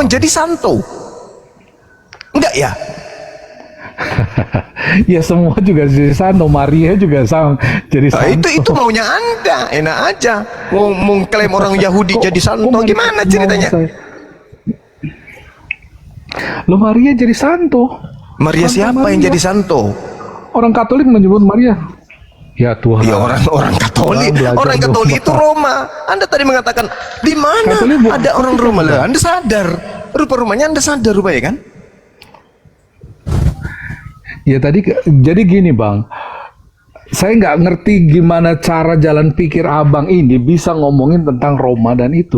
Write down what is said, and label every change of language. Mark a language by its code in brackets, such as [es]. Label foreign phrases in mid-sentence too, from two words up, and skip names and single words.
[id] menjadi santo? Enggak ya? Ya semua juga jadi santo, Maria juga sama jadi Nah, santo. itu maunya Anda, enak aja. Mau mengklaim orang Yahudi jadi santo, Maria- gimana ceritanya? Loh Maria jadi santo. Maria Santa siapa yang Maria. jadi santo? Orang Katolik menyebut Maria. Ya Tuhan. Ya orang Katolik, Belajar orang Katolik itu Roma. Anda tadi mengatakan di mana Katolik bukan ada orang Vatikan, Roma? Lah, Bang. Anda sadar? Rupa-rumanya Anda sadar rupanya kan? Ya tadi jadi gini bang, saya nggak ngerti gimana cara jalan pikir abang ini bisa ngomongin tentang Roma dan itu.